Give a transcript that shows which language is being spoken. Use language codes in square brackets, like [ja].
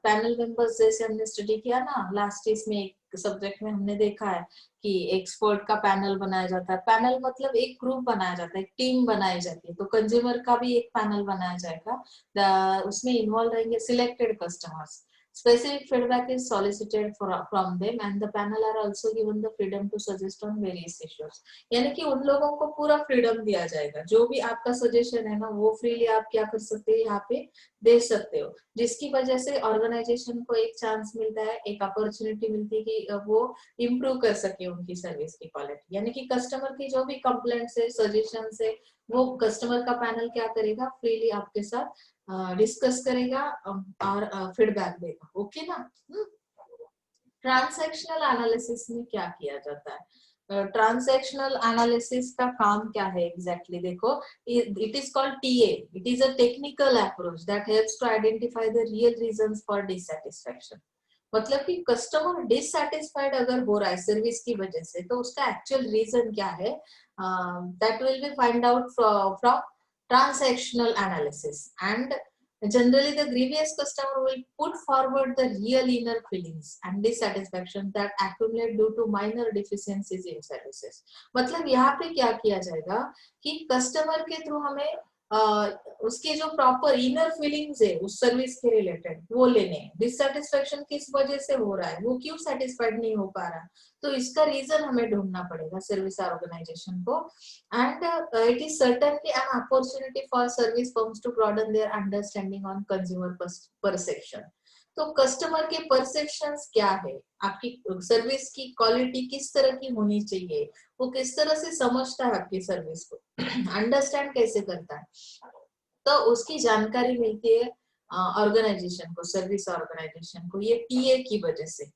[hi] Panel members जैसे हमने study किया ना लास्ट इसमें, एक सब्जेक्ट में हमने देखा है कि एक्सपर्ट का पैनल बनाया जाता है. पैनल मतलब एक ग्रुप बनाया जाता है, एक टीम बनाई जाती है. तो कंज्यूमर का भी एक पैनल बनाया जाएगा. उसमें इन्वॉल्व रहेंगे selected customers. [en] Specific feedback is solicited from them and the panel are also given the freedom to suggest on various issues. [hi] यानी कि उन लोगों को पूरा फ्रीडम दिया जाएगा, जो भी आपका सजेशन है ना वो फ्रीली आप क्या कर सकते हैं, यहाँ पे दे सकते हो, जिसकी वजह से ऑर्गेनाइजेशन को एक चांस मिलता है, एक अपॉर्चुनिटी मिलती है कि वो इम्प्रूव कर सके उनकी सर्विस की क्वालिटी। यानी कि कस्टमर की जो भी कंप्लेंट्स है, सजेशन है, वो कस्टमर का पैनल क्या करेगा, फ्रीली आपके साथ डिस्कस करेगा और फीडबैक देगा। ओके ना। ट्रांजैक्शनल एनालिसिस में क्या किया जाता है? ट्रांजैक्शनल एनालिसिस का काम क्या है एग्जैक्टली देखो, [en] It is called TA. It is a technical approach that helps to identify the real reasons for dissatisfaction. [hi] मतलब कि कस्टमर डिससैटिस्फाइड अगर हो रहा है सर्विस की वजह से, तो उसका एक्चुअल रीजन क्या है, [en] That will be find out from transactional analysis, and generally the grievous customer will put forward the real inner feelings and dissatisfaction that accumulate due to minor deficiencies in services. [hi] मतलब यहाँ पे क्या किया जाएगा कि customer के through हमें उसके जो प्रॉपर इनर फीलिंग्स है उस सर्विस के रिलेटेड वो लेने हैं। डिससैटिस्फैक्शन किस वजह से हो रहा है, वो क्यों सेटिस्फाइड नहीं हो पा रहा, तो इसका रीजन हमें ढूंढना पड़ेगा सर्विस ऑर्गेनाइजेशन को। [en] And it is certainly an opportunity for service firms to broaden their understanding on consumer perception. [hi] तो कस्टमर के परसेप्शंस क्या है, आपकी सर्विस की क्वालिटी किस तरह की होनी चाहिए, वो किस तरह से समझता है आपकी सर्विस को, अंडरस्टैंड कैसे करता है, तो उसकी जानकारी मिलती है ऑर्गेनाइजेशन को, सर्विस ऑर्गेनाइजेशन को, ये टीए की वजह से।